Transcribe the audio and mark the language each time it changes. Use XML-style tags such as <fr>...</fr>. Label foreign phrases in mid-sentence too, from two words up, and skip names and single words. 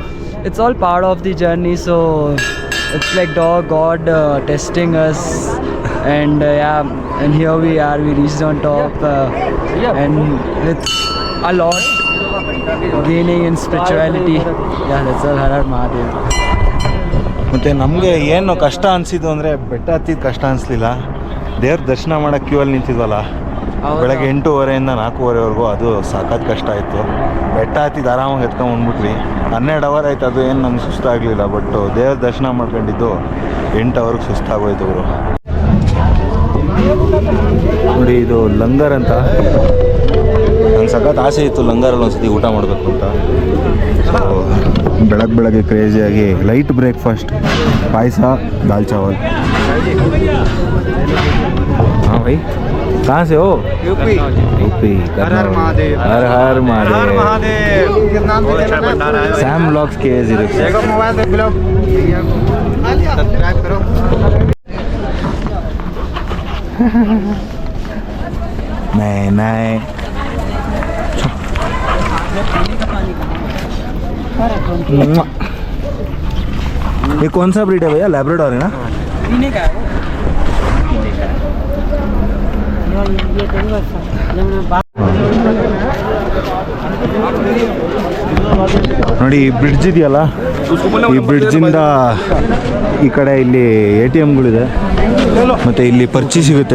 <en>It's all part of the journey, so it's like God testing us, and yeah, and here we are. We reached on top, and with a lot gaining in spirituality. Yeah, that's all.</en> <hi>हर हर महादेव.</hi> <kn>ಮತ್ತು ನಮಗೆ ಏನು ಕಷ್ಟ ಅನಿಸಿದ್ದು ಅಂದರೆ ಬೆಟ್ಟ ಹತ್ತಿದ್ದು ಕಷ್ಟ ಅನಿಸ್ಲಿಲ್ಲ. ದೇವ್ರ ದರ್ಶನ ಮಾಡೋಕ್ಕೆ ಕ್ಯೂ ಅಲ್ಲಿ ನಿಂತಿದ್ವಲ್ಲ, ಬೆಳಗ್ಗೆ 8:30 4:30ವರೆಗೂ ಅದು ಸಾಕಾದ ಕಷ್ಟ ಆಯಿತು. ಬೆಟ್ಟ ಹತ್ತಿದ್ದು ಆರಾಮಾಗಿ ಎತ್ಕೊಂಡ್ಬಂದ್ಬಿಟ್ವಿ. 12 ಅವರ್ ಆಯ್ತು, ಅದು ಏನು ನಮ್ಗೆ ಸುಸ್ತಾಗಲಿಲ್ಲ. ಬಟ್ ದೇವ್ರ ದರ್ಶನ ಮಾಡ್ಕೊಂಡಿದ್ದು 8 ಅವರ್ಗೆ ಸುಸ್ತಾಗೋಯ್ತು ಅವರು. ನೋಡಿ ಇದು ಲಂಗರ್ ಅಂತ. ನಂಗೆ ಸಖತ್ ಆಸೆ ಇತ್ತು ಲಂಗರಲ್ಲಿ ಒಂದ್ಸತಿ ಊಟ ಮಾಡಬೇಕು ಅಂತ. ಸೊ ಬೆಳಗ್ಗೆ ಕ್ರೇಜಿಯಾಗಿ</kn> <en>light breakfast,</en> <kn>ಪಾಯಸ,</kn> <hi>दाल चावल. हाँ भाई, कहाँ से हो? यूपी। हर हर महादेव। हर हर महादेव। सैम व्लॉग्स KA06। मोबाइल पे ब्लॉग सब्सक्राइब करो। नहीं ये कौन सा ब्रीड है भैया? लैब्राडोर है ना? पीने का है</hi> <kn>ನೋಡಿ ಈ ಬ್ರಿಡ್ಜ್ ಇದೆಯಲ್ಲ, ಈ ಬ್ರಿಡ್ಜಿಂದ ಈ ಕಡೆ ಇಲ್ಲಿ ATMಗಳಿದೆ, ಮತ್ತು ಇಲ್ಲಿ ಪರ್ಚಿ ಸಿಗುತ್ತೆ.</kn>